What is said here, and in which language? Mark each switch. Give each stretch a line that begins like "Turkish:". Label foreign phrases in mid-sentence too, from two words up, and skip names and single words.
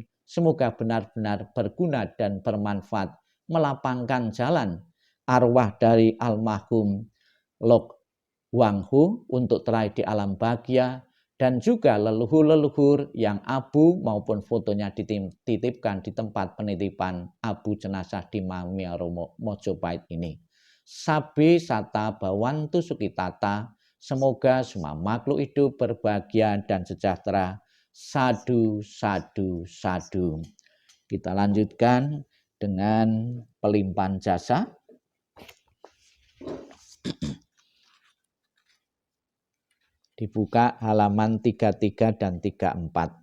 Indonesian: Semoga benar-benar berguna dan bermanfaat, melapangkan jalan arwah dari almarhum Lok Wanghu untuk teraih di alam bahagia, dan juga leluhur-leluhur yang abu maupun fotonya dititipkan di tempat penitipan abu jenazah di Mamiaromo Mojopahit ini.
Pali: Sabi sata bawantu sukitata,
Indonesian: semoga semua makhluk hidup berbahagia dan sejahtera.
Pali: Sadu, sadu, sadu.
Indonesian: Kita lanjutkan dengan pelimpahan jasa. Dibuka halaman 33 dan 34.